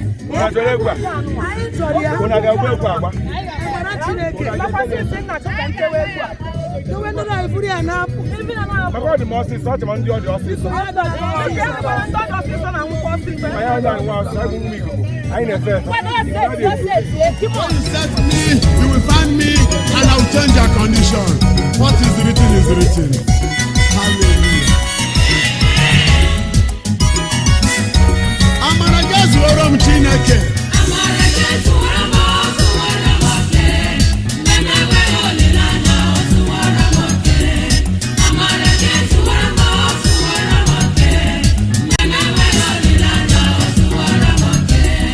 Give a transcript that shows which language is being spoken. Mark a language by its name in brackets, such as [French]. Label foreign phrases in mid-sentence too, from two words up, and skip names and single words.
[Igbo] Unu achọrọ egwu a? Anyị chọrọ ya. Unu a ga-egwu egwu agba? Amara Chineke. Unu a ga-egwu egwu agba? Dowe ndị na-eburu ya na-apụ. Maka ọ dị m ọsịsọ, ọ dị m ndị ọ dị ọsịsọ. Ọ dị ọsịsọ. Anyị na-efe efe. [English] When you set me, you will find me, and I will change your condition. What is written is written. Hallelujah. Amara, just hold on, Chineke. [Igbo] Mgbe m enweghị olileanya, o zuwara m oke. Amara gị ezuwara m, o zuwara m oke. Mgbe m enweghị olileanya, o zuwara m oke.